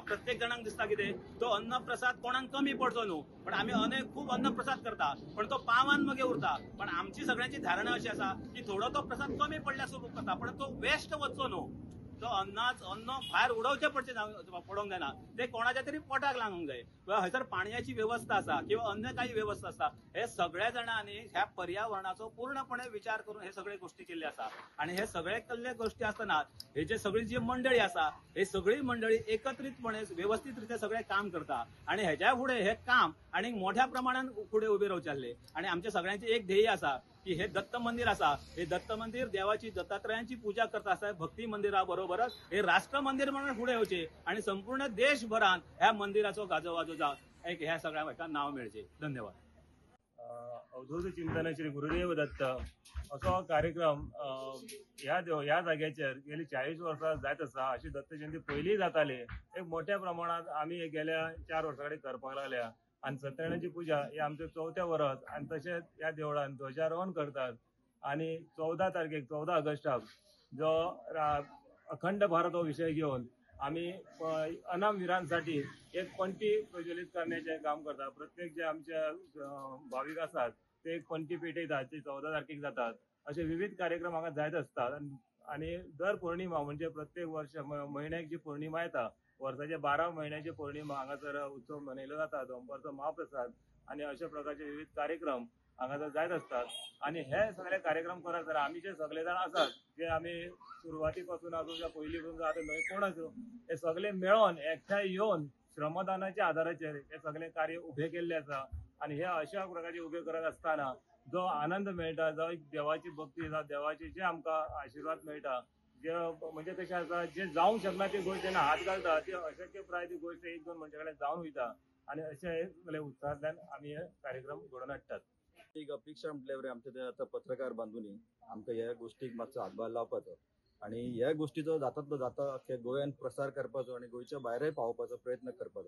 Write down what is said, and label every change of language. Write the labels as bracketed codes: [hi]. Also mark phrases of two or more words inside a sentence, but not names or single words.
[kok] प्रत्येक जणांक दिसता कितें तो अन्न प्रसाद कोणाक कमी पडचो न्हू, पण आम्ही खूप अन्न प्रसाद करता पण तो पावान मगे उरता. पण आमची सगळ्यांची धारणा अशी असा की थोडो तो प्रसाद कमी पडल्यार सुरू करता पण तो वेस्ट वचचो न्हू. तो अन्न भायर उडोवचे पडोंक जायना, ते कोणाच्या तरी पोटाक लागूंक जाय. हयसर पाणयाची व्यवस्था असा किंवा अन्य काही व्यवस्था असा, हे सगळ्या जणांनी ह्या पर्यावरणाचो पूर्णपणे विचार करून हे सगळे गोष्टी केल्ले असा. आणि हे सगळे केल्ले गोष्टी असताना हे जे सगळी जी मंडळी असा हे सगळी मंडळी एकत्रितपणे व्यवस्थितरित्या सगळे काम करता. आणि ह्याच्या पुढे हे काम आणि मोठ्या प्रमाणात पुढे उभे रावचे. आणि आमच्या सगळ्यांचे एक ध्येय असा की हे दत्त मंदिर असा, हे दत्त मंदिर देवाची दत्तात्रयांची पूजा करता असा भक्ती मंदिराबरोबरच हे राष्ट्र मंदिर म्हणून पुढे येवचे आणि संपूर्ण देशभरात ह्या मंदिराचो गाजोवाजो जावं एक ह्या सगळ्या हाका नाव मेळचे. धन्यवाद. अवधूत चिंतन श्री गुरुदेव दत्त असो कार्यक्रम ह्या जाग्याचेर गेली 40 वर्सां जायत आसा. अशी दत्त जयंती पयलीं जाताली, एक मोठ्या प्रमाणात आम्ही गेल्या 4 वर्सां कडेन करपाक लागल्या. आणि सत्यनारायणाची पूजा ही आमचे 4थें वर्स आणि तशेंच ह्या देवळान ध्वजारोहण करतात. आणि 14 तारखेक 14 ऑगस्टाक जो अखंड भारत हो विषय घेऊन आम्ही अनामवीरांसाठी एक पंटी प्रज्वलित करण्याचे काम करतात. प्रत्येक जे आमच्या भाविक असतात ते एक पंटी पेटयतात, ते 14 तारखेक जातात. असे विविध कार्यक्रम हांगा जायत असतात. आणि दर पौर्णिमा म्हणजे प्रत्येक वर्ष महिन्याक जी पौर्णिमा येता, वर्साच्या 12 महिन्याची पौर्णिमा हांगासर उत्सव मनयलो जाता. दनपारचो महाप्रसाद आणि अशा प्रकारचे विविध कार्यक्रम हांगासर जायत असतात. आणि हे सगळे कार्यक्रम करत जाल्यार आमी जे सगळे जाण आसात जे आमी सुरवाती पासून आसूं या पयलीं पासून आतां कोण आसूं हे सगळे मेळोन एकठांय येवन श्रमदानाच्या आदाराचेर हे सगळे कार्य उभे केल्ले आसा. आणि हे अशा प्रकारचे उभे करत असताना जो आनंद मेळटा, जो एक देवाची भक्ती, देवाचे जे आमकां आशिर्वाद मेळटा, जे म्हणजे कशें आसा जे जावंक शकना ती गोष्ट जेन्ना हात घालता ती अशक्यप्राय ती गोष्ट 1-2 मनशां कडेन जावन वयता. आणि अशे उत्साहांतल्यान आमी हे कार्यक्रम घडोवन हाडटात. एक अपेक्षा म्हटल्यावर आमचे ते आता पत्रकार बांधूनी आमकां ह्या गोष्टीक मातसो हातभार लावपाचो आणि ह्या गोष्टीचो जाता जाता अख्ख्या गोंयान प्रसार करपाचो आणि गोंयच्या भायरय पावोवपाचो प्रयत्न करपाचो.